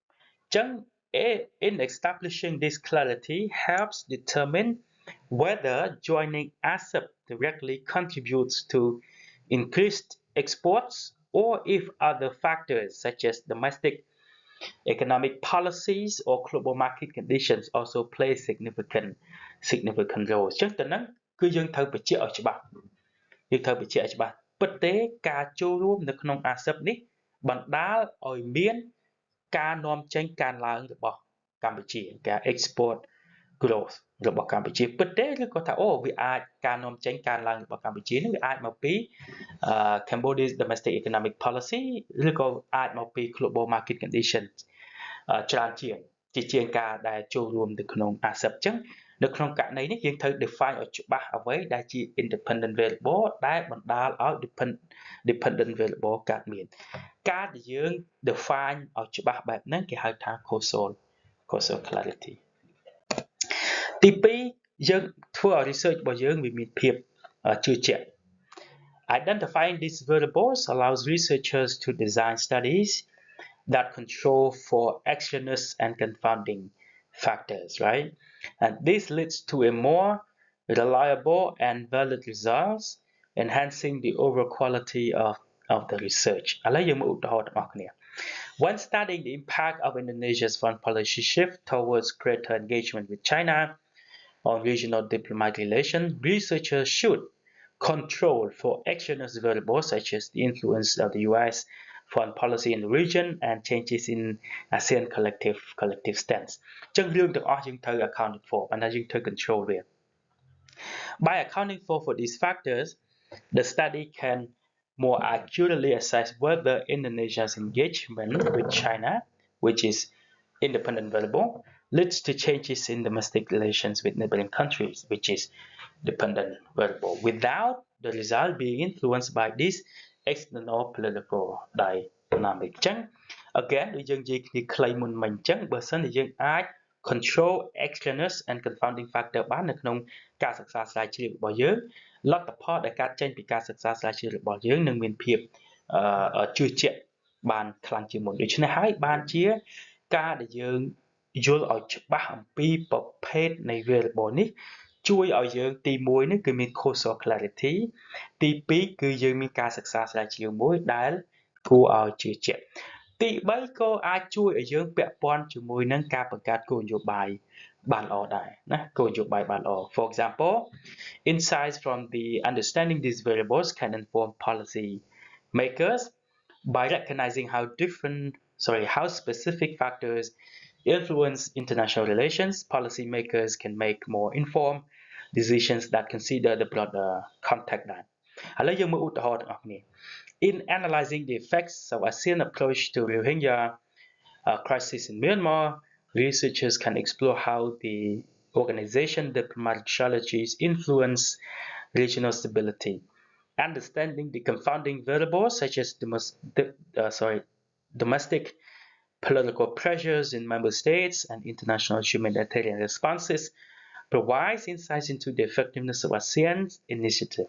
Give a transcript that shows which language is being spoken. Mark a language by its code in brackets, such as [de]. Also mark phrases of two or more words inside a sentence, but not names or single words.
[en] In establishing this clarity helps determine whether joining RCEP directly contributes to increased exports or if other factors such as domestic economic policies or global market conditions also play significant role [km] អញ្ចឹងទៅហ្នឹងគឺយើងត្រូវបញ្ជាក់ឲ្យច្បាស់ ពិតទេការចូលរួមនៅក្នុង RCEP នេះបណ្ដាលឲ្យមានការនាំចេញកើនឡើងរបស់កម្ពុជាការ [en] export growth [km] របស់កម្ពុជាពិតទេឬក៏ថាអូវាអាចការនាំចេញការឡើងរបស់ កម្ពុជានេះវាអាចមកពី [en] Cambodia's domestic economic policy [km] ឬក៏អាចមកពី [en] global market conditions [km] ច្រើនជាងការដែលចូល រួមនៅក្នុង ASEP អញ្ចឹងនៅក្នុងករណីនេះយើងត្រូវ define ឲ្យច្បាស់អ្វីដែល ជា [en] independent variable [km] ដែលបណ្ដាលឲ្យ [en] dependent variable [km] កើតមានការដែលយើង define ឲ្យច្បាស់បែបហ្នឹងគេហៅថា [en] causal clarity [km] ទី2យើងធ្វើឲ្យ research របស់យើងវាមានភាពជឿជាក់ [en] Identifying these variables allows researchers to design studies that control for exogenous and confounding factors, right? And this leads to a more reliable and valid results, enhancing the overall quality of the research. [km] ឥឡូវយើងមកឧទាហរណ៍ទាំងអស់គ្នា [en] When studying the impact of Indonesia's foreign policy shift towards greater engagement with China on regional diplomatic relations, researchers should control for exogenous variables such as the influence of the US foreign policy in the region and changes in ASEAN collective stance [km] អញ្ចឹងរឿងទាំងអស់យើងត្រូវ accounted for បានថាយើងត្រូវ control វា [en] By accounting for these factors the study can more accurately assess whether Indonesia's engagement with China which is independent variable leads to changes in domestic relations with neighboring countries which is dependent variable without the result being influenced by this external political dynamic [km] អញ្ចឹង again ដូចយើងនិយាយគ្នាខ្លីមុនមិញអញ្ចឹងបើសិនជាយើងអាច [en] control exogenous and confounding [km] factor បាននៅក្នុងការសិក្សាស្រាវជ្រាវរបស់យើងលទ្ធផលដែលកើតចេញពីការសិក្សាស្រាវជ្រាវរបស់យើងនឹងមានភាពជឿជាក់បាន ខ្លាំងជាងមុនដូច្នេះហើយបានជាការដែលយើងយល់ឲ្យច្បាស់អំពីប្រភេទនៃ variable នេះ ជួយឲ្យយើងទី1នេះគឺមាន [en] causal clarity [km] ទី2គឺយើងមានការសិក្សាស្រាវជ្រាវមួយដែលគួរឲ្យជឿជាក់ទី3ក៏អាចជួយឲ្យយើងពាក់ព័ន្ធជាមួយនឹងការបង្កើតគោលនយោបាយបានល្អដែរណាគោលនយោបាយបានល្អ [en] For example insights from the understanding these variables can inform policy makers by recognizing how specific factors influence international relations policymakers can make more informed decisions that consider the broader context [km] ដែរឥឡូវយើងមើលឧទាហរណ៍ទាំងអស់គ្នា [en] In analyzing the effects of ASEAN approach to Rohingya crisis in Myanmar, researchers can explore how the organization diplomatic strategies influence regional stability. Understanding the confounding variables such as domestic political pressures in member states and international humanitarian responses provides insights into the effectiveness of ASEAN's initiative.